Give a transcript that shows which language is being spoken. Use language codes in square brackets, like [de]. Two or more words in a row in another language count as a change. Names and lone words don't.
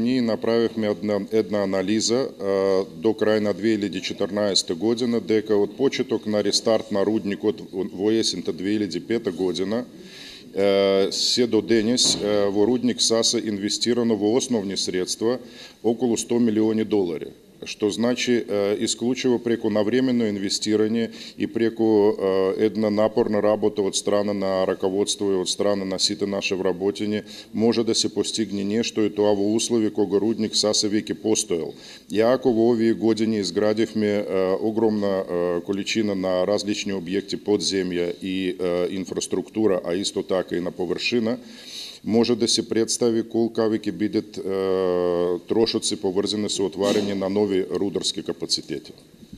[mk] Ние направивме една анализа до крај на 2014 година дека од почеток на рестарт на рудникот во есента 2005 година се до денес во рудник Саса инвестирано во основни средства околу $100 милиони. Што значи исклучиво преко навременно инвестирanje и преко една напорна работа од страна на раководство и од страна на сите наше вработење може да се постигне нешто и тоа во услови кога рудник Саса веќе постоел. Јако во овие години изградивме огромна количина на различни објекти под земја и инфраструктура, а исто така и на површина, може да се представи колкави ќе бидат трошоци поврзани со отварање на нови рударски капацитети.